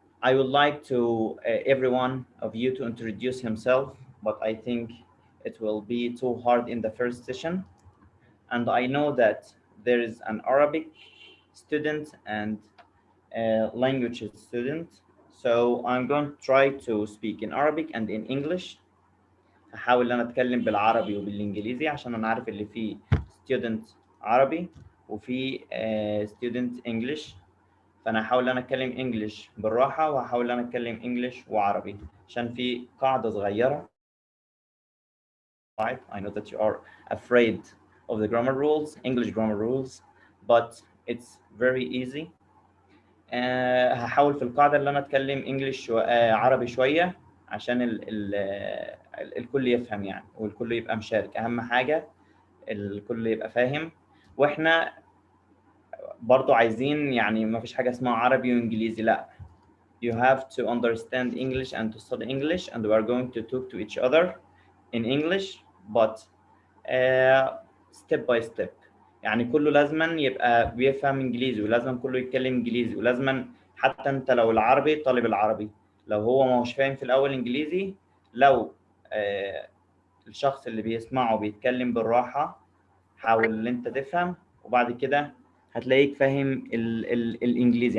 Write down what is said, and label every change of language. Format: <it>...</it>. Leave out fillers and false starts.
<en>I would like to every one of you to introduce himself, but I think it will be too hard in the first session. And I know that there is an Arabic student and language student. So I'm going to try to speak in Arabic and in English.</en> <ar>هحاول ان انا اتكلم بالعربي وبالانجليزي عشان انا عارف اللي فيه student عربي وفي student English. فانا هحاول ان انا اتكلم انجلش بالراحه وهحاول ان انا اتكلم انجلش وعربي عشان في قاعده صغيره.</ar> <en>I know that you are afraid of the grammar rules, English grammar rules, but it's very easy.</en> <ar>هحاول في القاعده اللي انا اتكلم انجلش عربي شويه عشان الكل يفهم يعني والكل يبقى مشارك. اهم حاجه الكل يبقى فاهم، واحنا برضو عايزين يعني ما فيش حاجه اسمها عربي وانجليزي، لا.</ar> <en>You have to understand English and to study English, and we are going to talk to each other in English, but step by step.</en> <ar>يعني كله لازما يبقى بيفهم انجليزي، ولازم كله يتكلم انجليزي، ولازما حتى انت لو العربي طالب العربي لو هو ما هوش فاهم في الاول انجليزي، لو الشخص اللي بيسمعه بيتكلم بالراحه حاول ان انت تفهم، وبعد كده هتلاقيك فاهم الانجليزي.</ar>